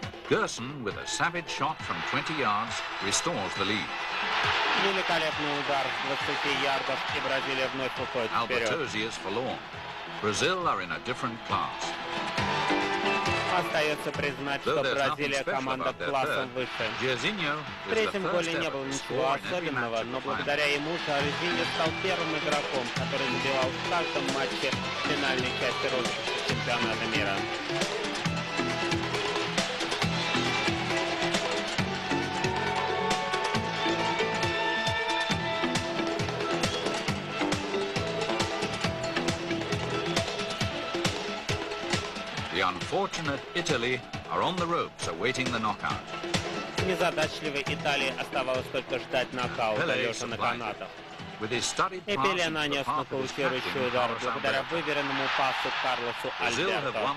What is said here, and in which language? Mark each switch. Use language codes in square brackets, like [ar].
[en] Gerson, with a savage shot from 20 yards, restores the lead. [ru] Великолепный удар с 20 ярдов, и Бразилия вновь уходит вперед. [en] Albertosi is forlorn. Brazil are in a different class. [ru] Остается признать, что Бразилия команда классом выше. В третьем голе не было ничего особенного, но благодаря ему Жоржиньо стал первым игроком, который забивал в каждом матче финальной части розыгрыша чемпионата мира. [en] The unfortunate Italy are on the ropes awaiting the knockout. [ru] Незадачливой Италии оставалось только ждать нокаута, лежа на канатах. И Пеле нанес нокаутирующий удар благодаря выверенному пасу Карлосу Альберто.